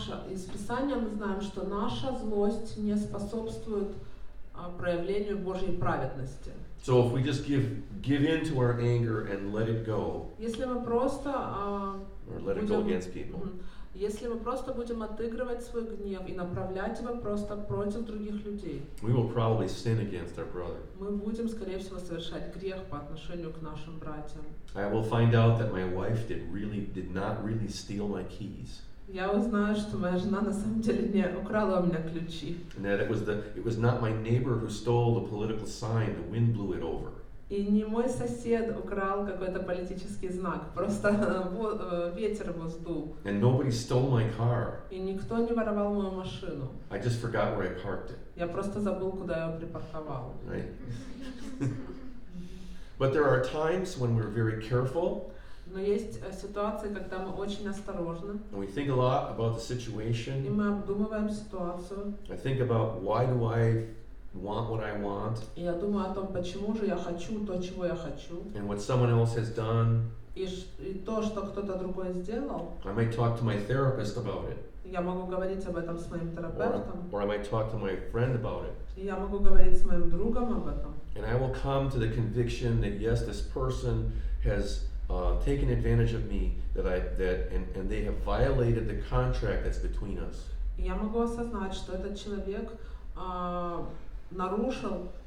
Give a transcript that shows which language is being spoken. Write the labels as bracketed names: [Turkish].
[Russian] Из Писания мы знаем, что наша злость не способствует проявлению Божьей праведности. [English] So if we just give in to our anger and let it go, [Russian] Если мы просто [English] or let it go against people, [Russian] Если мы просто будем отыгрывать свой гнев и направлять его просто против других людей, [English] we will probably sin against our brother. [Russian] мы будем, скорее всего, совершать грех по отношению к нашим братьям. [English] I will find out that my wife did not really steal my keys. [Russian] Я узнаю, что моя жена на самом деле не украла у меня ключи. [English] And that it was not my neighbor who stole the political sign, the wind blew it over. [Russian] И не мой сосед украл какой-то политический знак, просто ветер его сдул. [English] And nobody stole my car. [Russian] И никто не воровал мою машину. [English] I just forgot where I parked it. [Russian] Я просто забыл, куда я ее припарковал. [English] Right? But there are times when we're very careful. [Russian] Но есть ситуации, когда мы очень осторожны. [English] And we think a lot about the [Russian] И [English] situation. [Russian] мы обдумываем ситуацию. [English] I think about why do I want what I want, [Russian] И я думаю о том, почему же я хочу то, чего я хочу. [English] and what someone else has done. [Russian] И то, что кто-то другой сделал, [English] I might talk to my therapist about it, [Russian] я могу говорить об этом с моим терапевтом. [English] or I might talk to my friend about it. [Russian] И я могу говорить с моим другом об этом. [English] And I will come to the conviction that yes, this person has taken advantage of me, and they have violated the contract that's between us. [Russian] И я могу осознать, что этот человек нарушил